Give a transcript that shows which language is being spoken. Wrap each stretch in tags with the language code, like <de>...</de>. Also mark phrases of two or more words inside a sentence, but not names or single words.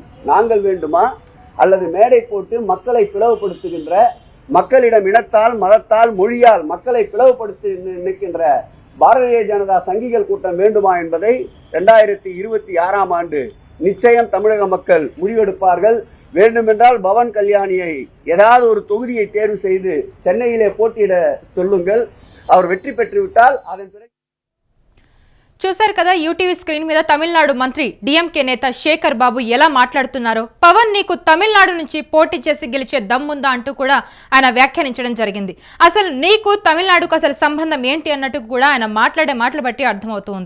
<ta>நாங்கள் வேண்டுமா அல்லது மேடை போட்டு மக்களை பிளவுபடுத்துகின்ற, மக்களிடம் இனத்தால் மதத்தால் மொழியால் மக்களை பிளவுபடுத்தி நிற்கின்ற பாரதிய ஜனதா சங்கிகள் கூட்டம் வேண்டுமா என்பதை 2026ஆம் ஆண்டு நிச்சயம் தமிழக மக்கள் முடிவெடுப்பார்கள். வேண்டுமென்றால் பவன் கல்யாணியை ஏதாவது ஒரு தொகுதியை தேர்வு செய்து சென்னையிலே போட்டியிட சொல்லுங்கள். அவர் வெற்றி பெற்றுவிட்டால் அதன் பிறகு</ta> <te>చూశారు కదా యూటీవీ స్క్రీన్ మీద తమిళనాడు మంత్రి డిఎంకే నేత శేఖర్ బాబు ఎలా మాట్లాడుతున్నారో. పవన్ నీకు తమిళనాడు నుంచి పోటీ చేసి గెలిచే దమ్ముందా అంటూ కూడా ఆయన వ్యాఖ్యానించడం జరిగింది. అసలు నీకు తమిళనాడుకు అసలు సంబంధం ఏంటి అన్నట్టు కూడా ఆయన మాట్లాడే మాటలు బట్టి అర్థమవుతుంది.</te>